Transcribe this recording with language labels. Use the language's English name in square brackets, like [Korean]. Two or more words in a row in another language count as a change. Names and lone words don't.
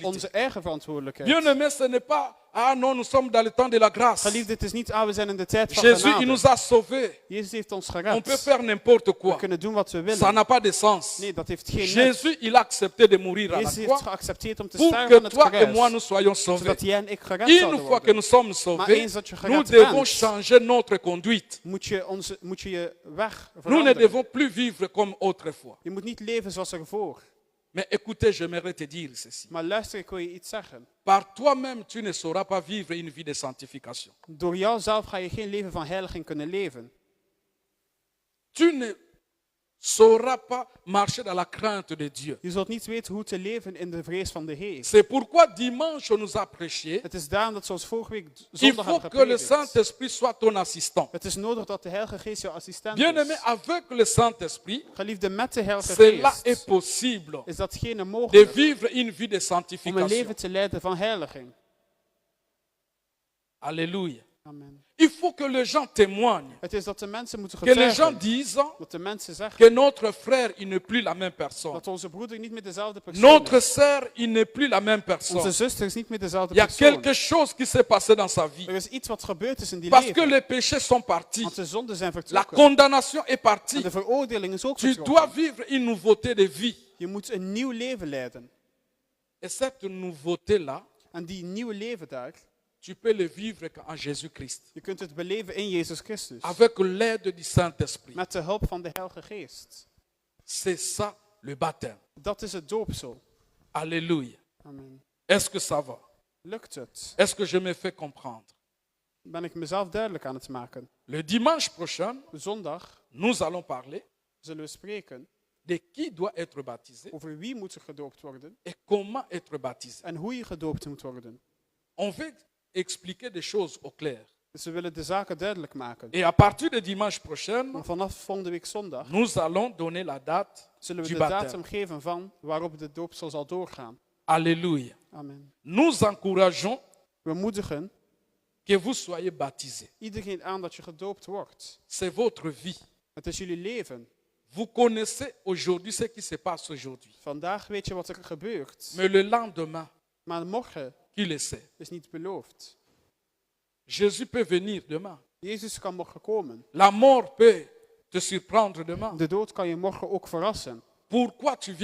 [Dutch] onze eigen verantwoordelijkheid. [French] Bien-aimé, ce n'est pas, ah non, nous sommes dans le temps de la grâce. [Dutch] Geliefde, het is niet, we zijn in de tijd van [French] Jésus, il [Dutch] genade. [French] nous a sauvés. [Dutch] Jezus heeft ons [French] On [Dutch] gered. [French] peut faire n'importe [Dutch] We [French] quoi. [Dutch] kunnen doen wat we [French] Ça [Dutch] willen. [French] n'a pas de sens. [Dutch] Nee, dat heeft geen nut. [French] Jésus, il a accepté de mourir à la [Dutch] Jezus heeft [French] croix [Dutch] geaccepteerd om te [French] pour [Dutch] sterven [French] que [Dutch] aan het [French] toi et moi, [Dutch] kruis. [French] nous soyons sauvés. [Dutch] Zodat jij en ik gered [French] Une [Dutch] zouden [French] fois que [Dutch] worden. [French] nous sommes [Dutch] Maar [French] sauvés, [Dutch] eens dat je [French] nous [Dutch] gered [French] devons [Dutch] bent, [French] changer notre conduite. [Dutch] moet je je weg [French] Nous ne [Dutch] veranderen. [French] devons plus vivre comme autrefois. [Dutch] Je moet niet leven zoals ervoor. [French] Mais écoutez, j'aimerais te dire ceci. [Dutch] Maar luister, ik wil je iets zeggen. [French] Par toi-même, tu ne sauras pas vivre une vie de sanctification. [Dutch] Door jouzelf ga je geen leven van heiliging kunnen leven. [French] Tu ne sauras pas marcher dans la crainte de Dieu. [Dutch] Je zult niet weten hoe te leven in de vrees van de Heer. [French] C'est pourquoi dimanche, on nous a prêché. [Dutch] Het is daarom dat zoals vorige week [French] Il [Dutch] zondag [French] faut [Dutch] hebben [French] que le [Dutch] gepredikt. [French] Saint-Esprit soit ton assistant. [Dutch] Het is nodig dat de Heilige Geest jouw assistent [French] Bien-aimé, [Dutch] is. [French] avec le Saint-Esprit, [Dutch] Geliefde, met de Heilige [French] cela est [Dutch] Geest [French] possible [Dutch] is datgene [French] de [Dutch] mogelijk [French] vivre une vie de [Dutch] om een [French] sanctification. [Dutch] leven te leiden van heiliging. [French] Alléluia. [Dutch] Amen. [French] Il faut que les gens témoignent, [Dutch] Het is dat de mensen moeten [French] que les gens [Dutch] getuigen. [French] disent [Dutch] Dat de mensen zeggen [French] que notre frère, il n'est plus la même personne. [Dutch] dat onze broeder niet meer dezelfde persoon [French] Notre [Dutch] is. [French] sœur, il n'est plus la même [Dutch] Onze [French] personne. [Dutch] zuster is niet meer dezelfde [French] Il y a [Dutch] persoon. [French] quelque chose qui s'est passé dans sa vie. [Dutch] Er is iets wat gebeurd is in die [French] Parce que [Dutch] leven. [French] les péchés sont partis. [Dutch] Want de zonden zijn [French] La [Dutch] vertrokken. [French] condamnation est [Dutch] En [French] partie. [Dutch] de veroordeling is ook [French] Tu dois [Dutch] vertrokken. [French] vivre une nouveauté de vie. [Dutch] Je moet een nieuw leven leiden. [French] Et cette nouveauté-là, [Dutch] En die nieuwe leven daar, [French] tu peux le vivre qu'en Jésus-Christ. [Dutch] je kunt het beleven in Jezus Christus. [French] Avec l'aide du Saint-Esprit. [Dutch] Met de hulp van de Heilige Geest. [French] C'est ça le baptême. [Dutch] Dat is het doopsel. [French] Alléluia. [Dutch] Amen. [French] Est-ce que ça va? [Dutch] Lukt het? [French] Est-ce que je me fais comprendre? [Dutch] Ben ik mezelf duidelijk aan het maken? [French] Le dimanche prochain, [Dutch] Zondag [French] nous allons parler [Dutch] zullen we spreken [French] de qui doit être baptisé [Dutch] over wie moet er gedoopt worden [French] et comment être baptisé. [Dutch] en hoe je gedoopt moet worden. [French] On veut expliquer des choses au clair. [Dutch] Dus we willen de zaken duidelijk maken. [French] Et à partir de dimanche prochain, [Dutch] Maar vanaf volgende week zondag [French] nous allons donner la date [Dutch] zullen we [French] du [Dutch] de [French] baptême. [Dutch] datum geven van waarop de doopsel zal doorgaan. [French] Alléluia. [Dutch] Amen. [French] Nous encourageons [Dutch] We moedigen [French] que vous soyez baptisés. [Dutch] iedereen aan dat je gedoopt wordt. [French] C'est votre vie. [Dutch] Het is jullie leven. [French] Vous connaissez aujourd'hui ce qui se passe aujourd'hui. [Dutch] Vandaag weet je wat er gebeurt. [French] Mais le lendemain, [Dutch] Maar morgen [French] qui le sait? [Dutch] is niet beloofd. [French] Jésus peut venir demain. [Dutch] Jezus kan morgen komen. [French] La mort peut te surprendre demain. [Dutch] De dood kan je morgen ook verrassen. [French] Pourquoi tu viens